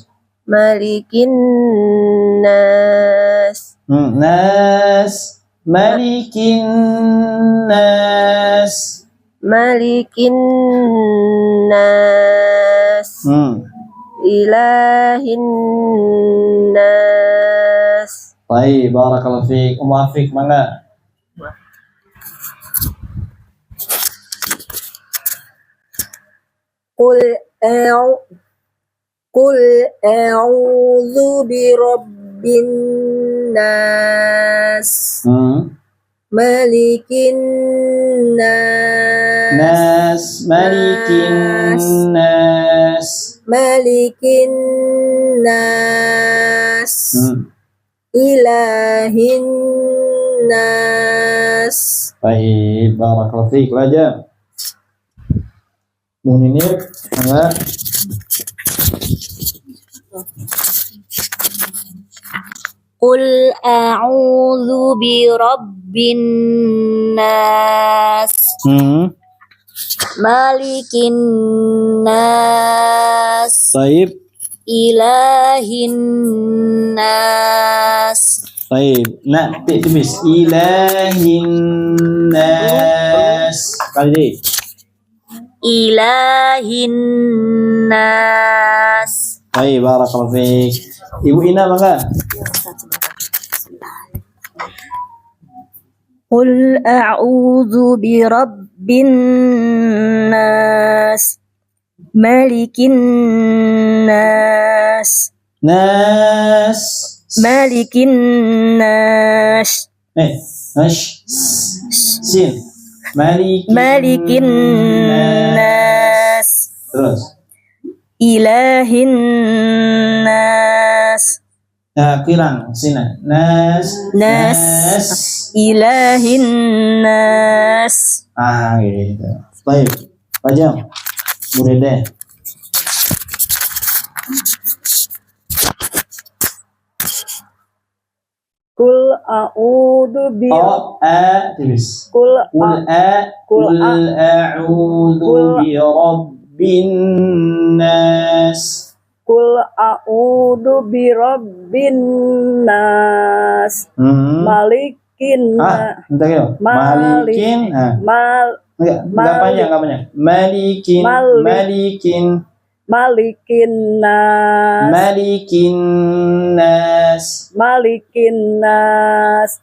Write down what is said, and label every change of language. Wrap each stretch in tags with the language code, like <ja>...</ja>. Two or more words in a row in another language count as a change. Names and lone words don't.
<ar>ملك الناس. الناس، ملك الناس. ملك الناس. إله الناس.</ar> <id>Baik,</id> <ar>barakallahu fiik.</ar> <id>Afik mana?</id> <ar>قل أعوذ برب الناس. ملك الناس. الناس، ملك الناس. ملك الناس. إله الناس.</ar> <id>Baik,</id> <ar>barakallahu fiik.</ar> <id>Aja. Bu Ninir, mana?</id> <ar>قل أعوذ برب الناس. ملك الناس.</ar> <id>Baik.</id> <ar>إله الناس.</ar> <id>Baik. Nah, tipis.</id> <ar>Ilahin nas.</ar> <id>Kali.</id> <ar>إله الناس.</ar> <id>Baik,</id> <ar>بارك الله فيك.</ar> <id>Ibu Ina mangga.</id> <ar>قل أعوذ برب الناس. ملك الناس. Nas. ملك الناس. Nash. Sin. ملك الناس.</ar> <id>Terus.</id> <ar>إله الناس.</ar> <id>Kirang sini.</id> <ar>Nas. إله الناس.</ar> <id>Gitu. Baik. Pajam. Burede.</id> <ar>قل أعوذ ب</ar> <id>Tulis.</id> <ar>Qul أعوذ برب الناس. قل أعوذ برب الناس. Malikin</ar> <id>Bentar ya. Malikin. Enggak panjang.</id> <ar>Malikin. ملك الناس. ملك الناس. ملك الناس.</ar>